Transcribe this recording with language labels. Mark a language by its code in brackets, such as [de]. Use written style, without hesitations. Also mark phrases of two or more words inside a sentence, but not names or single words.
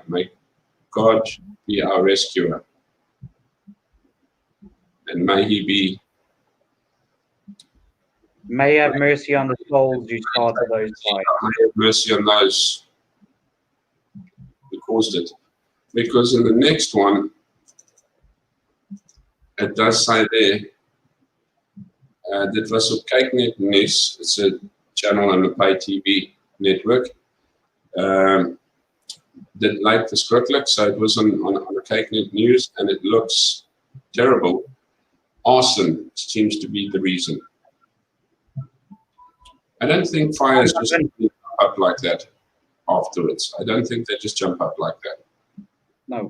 [en] May God be our rescuer. And may He have mercy on the souls who started those fires. May have mercy on those who caused it. Because in the next one, it does say there, [af] dit was op Kyknet Nes, [en] it's a channel on the pay TV network. [af] Dit lyk verskriklik, [en] so it was on the Kyknet News, and it looks terrible. Arson seems to be the reason. I don't think fires just jump up like that afterwards. I don't think they just jump up like that. No.